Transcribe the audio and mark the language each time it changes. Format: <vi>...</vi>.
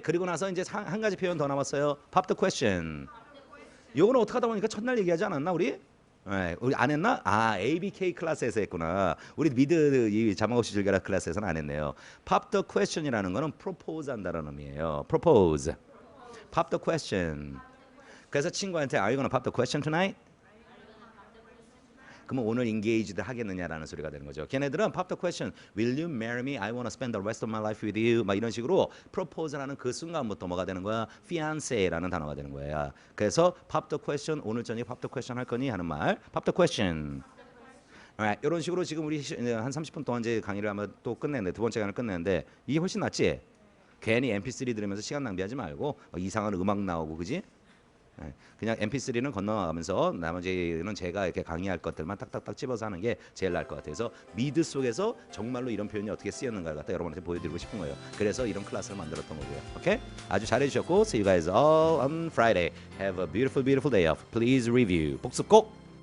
<ko>그리고 나서 이제 한 가지 표현 더 남았어요.</ko> <en>Pop the question.</en> <ko>요거는 어떻게 하다 보니까 첫날 얘기하지 않았나 우리? 네, 우리 안 했나? 아, ABK 클래스에서 했구나. 우리 미드 이 자막 없이 즐겨라 클래스에서는 안 했네요. Pop the question이라는 거는 propose 한다는 의미예요.</ko> <en>propose. Pop the question.</en> <ko>그래서 친구한테</ko> <en>Are you gonna pop the question tonight?</en> <ko>그러면 오늘 engaged 하겠느냐라는 소리가 되는 거죠. 걔네들은</ko> <en>pop the question. Will you marry me? I want to spend the rest of my life with you.</en> <ko>막 이런 식으로 propose하는 그 순간부터 뭐가 되는 거야? fiance라는 단어가 되는 거야.</ko> <en>그래서 pop the question.</en> <ko>오늘 저녁에 pop the question 할 거니 하는 말.</ko> <en>pop the question.</en> <ko>Alright, 이런 식으로 지금 우리 한 30분 동안 이제 강의를 아마 또 끝냈는데 두 번째 강의를 끝냈는데 이게 훨씬 낫지? 괜히 MP3 들으면서 시간 낭비하지 말고 이상한 음악 나오고 그지? 그냥 MP3는 건너가면서 나머지는 제가 이렇게 강의할 것들만 딱딱딱 집어서 하는 게 제일 나을 것 같아요. 그래서 미드 속에서 정말로 이런 표현이 어떻게 쓰였는가를 갖다 여러분한테 보여드리고 싶은 거예요. 그래서 이런 클래스를 만들었던 거고요. 오케이? 아주 잘해주셨고</ko> <en>See you guys all on Friday. Have a beautiful, beautiful day off. Please review.</en> <ko>복습 꼭!</ko>